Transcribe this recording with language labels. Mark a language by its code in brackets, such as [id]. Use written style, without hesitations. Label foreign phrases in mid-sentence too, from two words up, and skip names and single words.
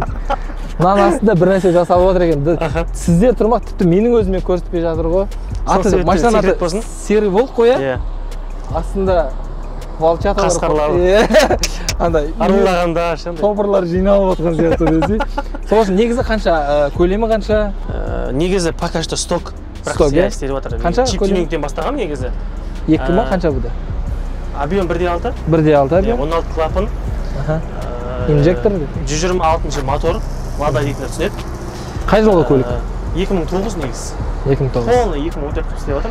[kk] Мынаның астында бір нәрсе жасалып отыр екен. Сіздер тұрмақ тіпті менің өзіме көрсетпей жатыр ғой. Машинаның аты серый волк қой, иә? Астында волчата бар. Қасқарлар. Андай арулағанда тобырлар жиналып отқан сияқты десе. Сол үшін негізі қанша, көлемі қанша? Негізі [ru] пока что [kk] сток. Сток, иә? Қанша? Чип-тюнингтен бастағам негізі. 2 ма қанша бұда? Объем 1.6. 1.6 объем? 16 клапан. Инжектор? 126 мотор. Лада дейтіндер түсінеді. Қай жылғы көлік? 2009 негізі. 2009. Полный 2014 істеп жатырмын.